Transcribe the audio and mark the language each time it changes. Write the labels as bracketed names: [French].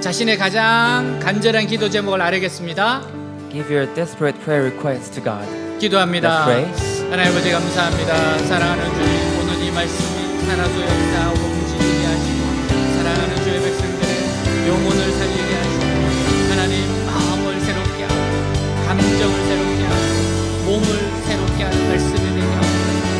[Korean] 자신의 가장 간절한 기도 제목을 아뢰겠습니다. [English] Give your desperate prayer request to God. [Korean] 기도합니다. [English] Let's pray. [Korean] 하나님 아버지 감사합니다. 사랑하는 주님, 오늘 이 말씀이 살아서 역사하고 움직이게 하시고 사랑하는 주의 백성들의 영혼을 살리게 하시고 하나님 마음을 새롭게 하고 감정을 새롭게 하고 몸을 새롭게 하는 말씀이 되게 하옵소서.